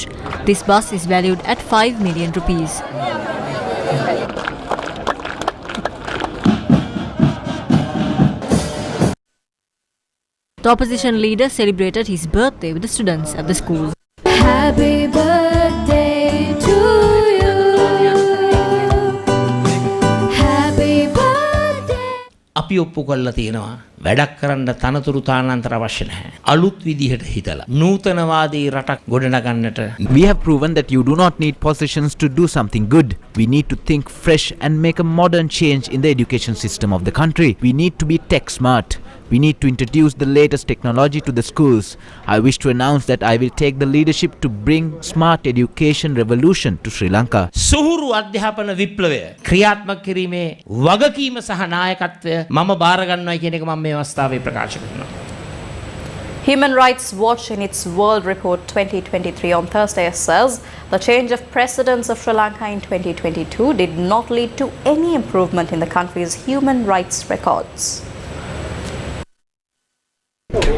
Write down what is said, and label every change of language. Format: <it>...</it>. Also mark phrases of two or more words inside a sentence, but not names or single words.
<en>This bus is valued at 5 million rupees. The opposition leader celebrated his birthday with the students at the school. Happy birthday to you. Happy birthday.</en> <si>අපි ඔප්පු කරලා තියෙනවා වැඩක් කරන්න තනතුරු තානාන්තර අවශ්‍ය නැහැ. අලුත් විදිහට හිතලා නූතනවාදී රටක් ගොඩනගන්නට.</si> <en>We have proven that you do not need positions to do something good. We need to think fresh and make a modern change in the education system of the country. We need to be tech smart. We need to introduce the latest technology to the schools. I wish to announce that I will take the leadership to bring smart education revolution to Sri Lanka.</en> <si>සුහුරු අධ්‍යාපන විප්ලවය ක්‍රියාත්මක කිරීමේ වගකීම සහ නායකත්වය මම බාර ගන්නවා කියන එක මම මේ අවස්ථාවේ ප්‍රකාශ කරනවා.</si> <en>Human Rights Watch in its World Report 2023 on Thursday says the change of presidents of Sri Lanka in 2022 did not lead to any improvement in the country's human rights records.</en>